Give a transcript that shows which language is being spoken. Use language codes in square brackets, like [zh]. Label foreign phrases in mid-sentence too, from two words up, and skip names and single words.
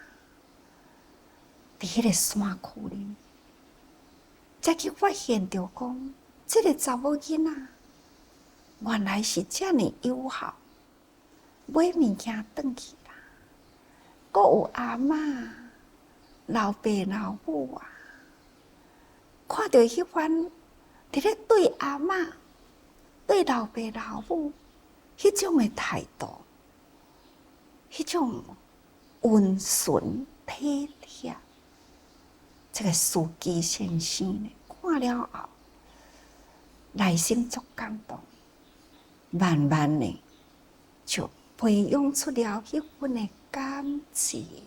[nan] 伫迄个山区里，才去发现着讲，这个查某囡仔原来是遮尔友好，买物件转去啦。阁有阿嬷、老爸、老母啊，看到迄番伫咧对阿嬷、对老爸、老母迄种的态度，迄种温顺体贴，这个司机先生呢，看了后，内心足感动，慢慢的就培养出了迄份的感情。